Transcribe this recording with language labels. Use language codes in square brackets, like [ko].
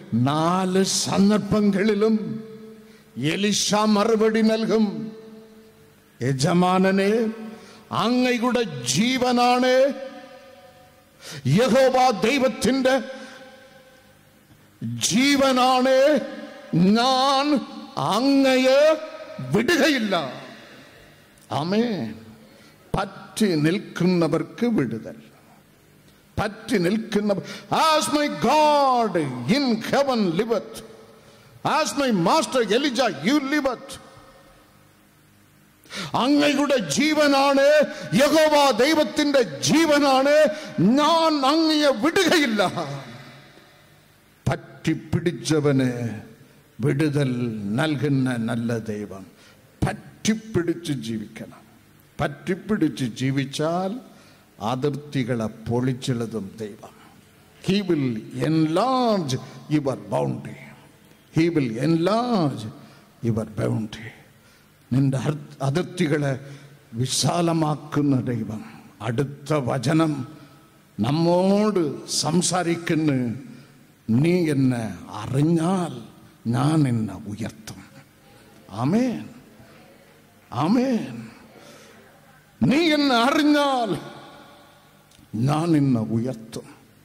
[ml] 4 സന്ദർഭങ്ങളിലും എലിശ മറുപടി നൽകും, യജമാനനെ അങ്ങയുടെ ജീവനാണ്, യഹോവ ദൈവത്തിന്റെ ജീവനാണ്, ഞാൻ അങ്ങയെ വിടുകയില്ല. ആമേൻ. പറ്റി നിൽക്കുന്നവർക്ക് വിടുതൽ, പറ്റി നിൽക്കുന്നവർ. [en] As my God in heaven liveth, as my master Elijah you liveth. [ml] അങ്ങയുടെ ജീവനാണ്, യഹോവ ദൈവത്തിന്റെ ജീവനാണ്, ഞാൻ അങ്ങയെ വിടുകയില്ല. പറ്റിപ്പിടിച്ചവന് വിടുതൽ നൽകുന്ന നല്ല ദൈവം. പറ്റിപ്പിടിച്ച് ജീവിക്കണം. പറ്റിപ്പിടിച്ച് ജീവിച്ചാൽ അതിർത്തികളെ പൊളിച്ചെഴുതും ദൈവം. [en] He will enlarge your boundary. He will enlarge your boundary. [ml] നിന്റെ അതിർത്തികളെ വിശാലമാക്കുന്ന ദൈവം. അടുത്ത വചനം നമ്മോട് സംസാരിക്കുന്നു, നീ എന്നെ അറിഞ്ഞാൽ ഞാൻ എന്നെ ഉയർത്തും. ആമേൻ, ആമേൻ. നീ എന്നെ അറിഞ്ഞാൽ ഞാൻ എന്നെ ഉയർത്തും.